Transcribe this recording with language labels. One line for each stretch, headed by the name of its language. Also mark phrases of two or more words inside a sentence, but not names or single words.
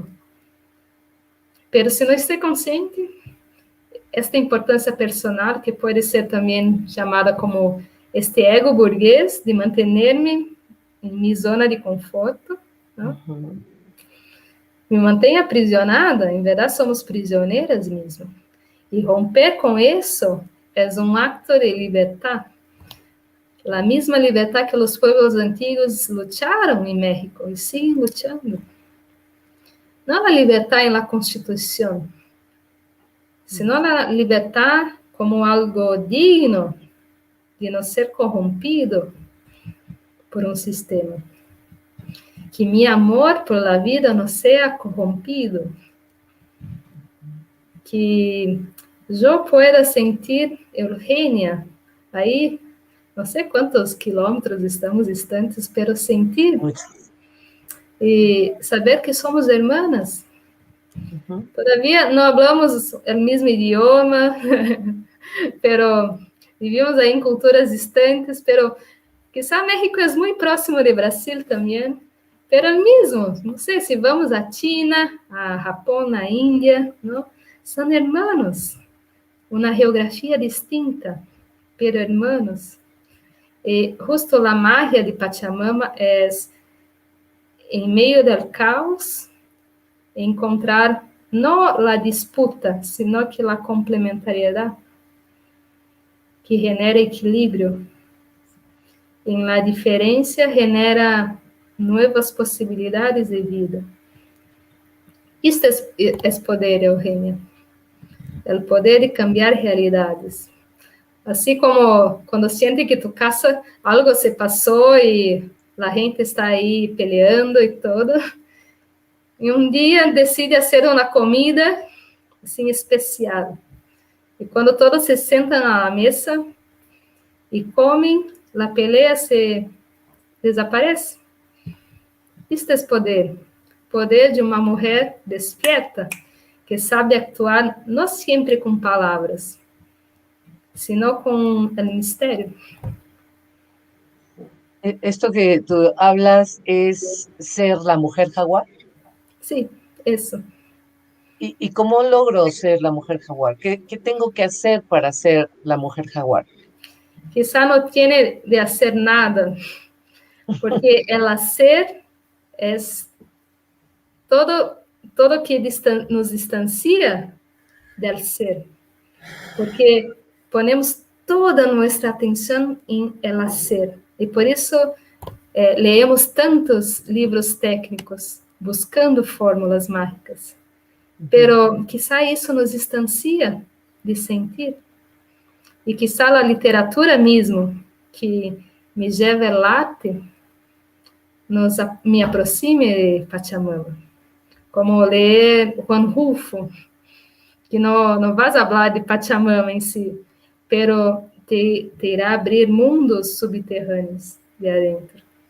Portuguese: Pero se não estou consciente, esta importância personal, que pode ser também chamada como este ego burguês, de manter-me em minha zona de conforto, não? Me mantém aprisionada, em verdade somos prisioneiras mesmo. E romper com isso é um acto de libertad. A mesma libertad que os povos antigos lutaram em México e siguen lutando. Não a libertad na Constituição,
Spanish: sino a libertad
Portuguese: como algo digno de não ser corrompido por um sistema.
Spanish: Que mi amor por la vida
Portuguese: não seja corrompido. Que eu pueda sentir Eugênia, aí, não sei quantos quilômetros estamos distantes, pero sentir e saber que somos irmãs. Todavia não falamos o mesmo idioma,
Spanish: pero vivimos
Portuguese: aí em culturas distantes,
Spanish: pero quizá
Portuguese: México é muito próximo de Brasil também. Pero mesmo, não sei se vamos à China, a Japão, a Índia, não? São irmãos, uma geografia distinta, pero irmãos. E justo a magia de Pachamama é, em meio do caos, encontrar não a disputa,
Spanish: sino que
Portuguese: a complementariedade, que genera equilíbrio.
Spanish: Em la diferença genera nuevas posibilidades de vida.
Portuguese: Isto é poder, Eugênia. O poder de cambiar realidades. Assim como quando
Spanish: siente que tu casa
Portuguese: algo se passou e a gente está aí peleando e todo, e um dia decide fazer uma comida assim especial. E quando todos se sentam à mesa e comem, a pelea se desaparece. Isto é poder. Poder de uma mulher despierta, que sabe actuar não sempre com palavras, sino com o mistério.
Spanish: Esto que tú hablas es ser la mujer jaguar. Sí, eso. ¿Y cómo logro ser la mujer jaguar? ¿Qué tengo que hacer para ser la mujer jaguar? Quizá no tiene de hacer nada, porque el hacer es todo que nos distancia del ser, porque ponemos toda nuestra atención en el hacer, y por eso leemos tantos libros técnicos buscando fórmulas mágicas, pero quizá isso nos distancia de sentir, e quizá
Portuguese: a literatura mesmo,
Spanish: que me revelaste,
Portuguese: me aproxime de Pachamama, como ler Juan Rulfo, que não vas falar de Pachamama em si, pero te irá abrir mundos subterrâneos de adentro.